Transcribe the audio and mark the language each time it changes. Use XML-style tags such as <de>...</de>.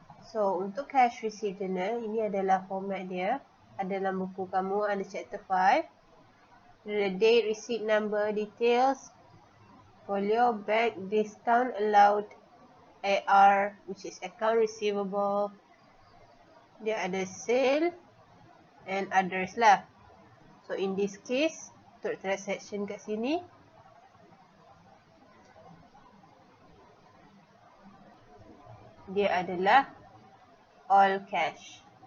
<ms>So, untuk cash receipt journal, ini adalah format dia. Ada dalam buku kamu, ada chapter 5.</ms> <en>The date, receipt number, details, folio, bank, discount allowed, AR, which is account receivable.</en> <ms>Dia ada</ms> <en>sale and others</en> <ms>lah. So, in this case, untuk transaction kat sini, dia adalah</ms> <en>all cash.</en>